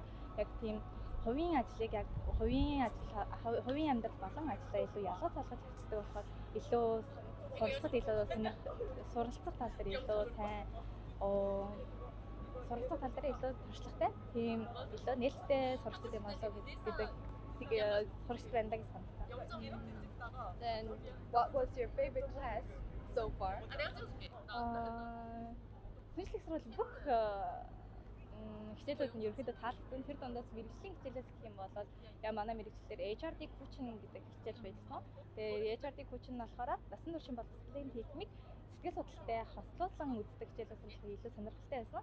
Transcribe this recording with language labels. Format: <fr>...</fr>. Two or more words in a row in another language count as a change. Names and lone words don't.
<mn>Яг тийм хувийн ажлыг яг хувийн амьдрал болон ажлаа илүү ялгаж залгаж харцдаг болохоор илүү суралцах тал дээр илүү сайн суралцах тал дээр илүү туршлагатай тийм илүү нээлттэй сурагчид юм болов гэж сурагч байна гэж санагдсан.</mn> <en>Then what was your favorite class so far?</en> <mn>Шинжлэх сургуулийн бүх хичээлүүд нь ерөөхдөө таалагдсан. Тэр дундаас мэрэгжлийн хичээлээс гэх юм бол яа манай мэрэгчлэлээр</mn> <en>HRD coaching</en> <mn>гэдэг хичээл байсан. Тэгээ</mn> <en>HRD coaching</en> <mn>нь болохоор насан туршийн боловсролын техник сэтгэл судлалтай хослуулсан үздэг хичээлээс илүү сонирхолтой байсан.</mn>